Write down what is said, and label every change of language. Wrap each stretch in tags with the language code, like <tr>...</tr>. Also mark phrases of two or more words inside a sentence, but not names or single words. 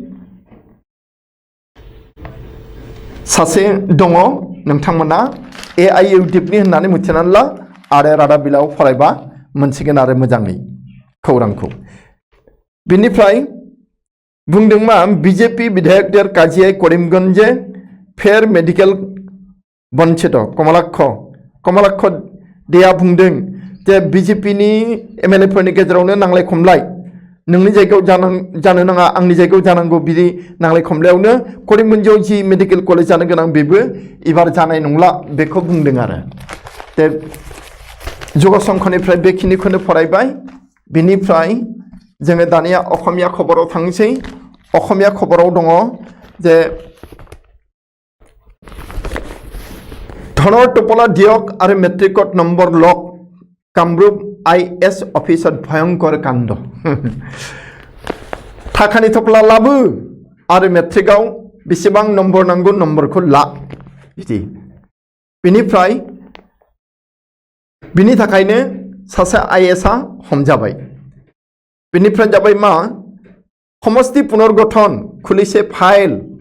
<brx>सासे दङ, नोंथांमोना AIUDIFनि होननानै मिथिनानै ला आरो रादाब बिलाइयाव फरायबा मोनसिगोन आरो मोजाङै खौरांखौ। बिनिफ्राय बुंदों मा BJP</brx> <bn>विधायकদের কাজিয়ায় করিমগঞ্জে</bn> <brx>फेर मेडिकेल बंचित कमलाक्ष देया बुंदों जे BJPनि MLA फोरनि गेजेरावनो नांलाय खमलाय, नोंनि जायगायाव जानो नाङा आंनि जायगायाव जानांगौ बिदि नांलाय खमलायावनो करिमगंजआव जि मेडिकेल कलेज जानो गोनां बेबो एबार जानाय नंला बेखौ बुंदों आरो। दे जुगसंखनिफ्राय बेखिनिखौनो फरायबाय। बिनिफ्राय जोङो दानिया असमिया खबराव थांसै। असमिया खबराव दङ जे</brx> <as>धনৰ টোপোলা দিয়ক আৰু মেট্ৰিকত নম্বৰ লক, কামৰূপ IS অফিসত ভয়ংকৰ কাণ্ড।</as> <brx>थाखानि थफ्ला लाबो आरो मेट्रिकआव बेसेबां नम्बर नांगौ नम्बरखौ ला बिदि। बिनिफ्राय बिनि थाखायनो सासे IAS हमजाबाय बेनिफ्राय जाबाय मा समष्टि पुनर्गठन खुलिसे फाइल</brx>